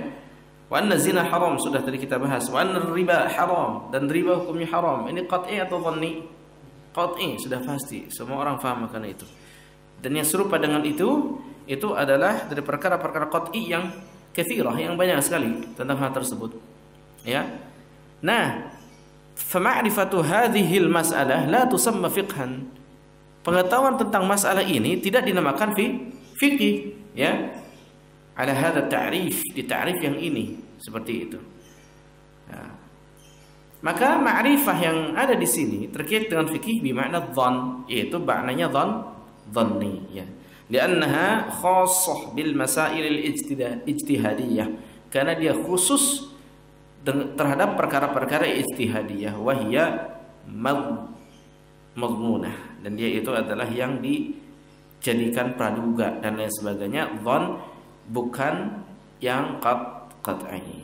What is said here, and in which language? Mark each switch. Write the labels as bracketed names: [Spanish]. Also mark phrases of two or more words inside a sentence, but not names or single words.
[Arabic] وأن الزنا حرام, [Indonesian] sudah tadi kita bahas. [Arabic] وأن الربا حرام, [Indonesian] dan riba hukumnya haram. Ini qat'i atau dhanni? Qat'i, sudah pasti. Semua orang faham akan itu. Dan yang serupa dengan itu adalah dari perkara-perkara qat'i yang katsirah, yang banyak sekali tentang hal tersebut. Ya. Nah, [Arabic] فمعرفة هذه المسألة لا تسمى فقها. [Indonesian] Pengetahuan tentang masalah ini tidak dinamakan fikih, ya. [Arabic] على هذا التعريف, [Indonesian] di ta'rif yang ini seperti itu. Ya. Maka ma'rifah yang ada di sini terkait dengan fikih bermakna dhann, yaitu maknanya dhanni, ya. [Arabic] لأنها خاصة بالمسائل الاجتهادية, [Indonesian] karena dia khusus terhadap perkara-perkara ijtihadiyah, [Arabic] وهي مظنونة, [Indonesian] dan dia itu adalah yang dijadikan praduga dan lain sebagainya. Dhann bukan yang qat'i.